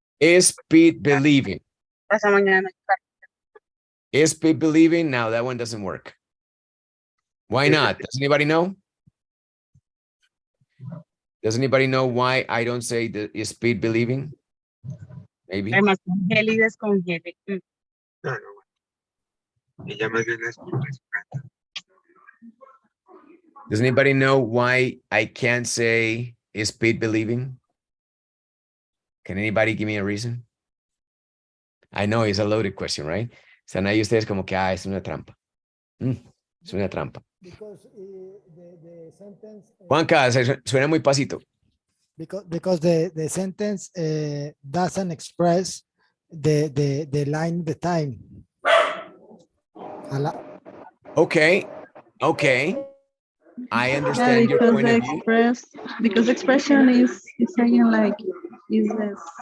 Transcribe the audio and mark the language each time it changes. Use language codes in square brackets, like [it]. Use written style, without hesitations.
[en] Is Pete believing? [es] Hasta mañana. [en] Is Pete believing? Now that one doesn't work. Why not? Does anybody know? Does anybody know why I don't say is Pete believing? Maybe. [es] Además, congele y descongele. No, no. Ella más bien es por respeto. [en] Does anybody know why I can't say is Pete believing? Can anybody give me a reason? I know it's a loaded question, right? [es] Están ahí ustedes como que, es una trampa. Es una trampa. [en] Because the sentence. [es] Juanca, suena muy pasito. [en] Because the sentence doesn't express the line, the time. Okay. I understand your point of view. Because expression is saying like, is this?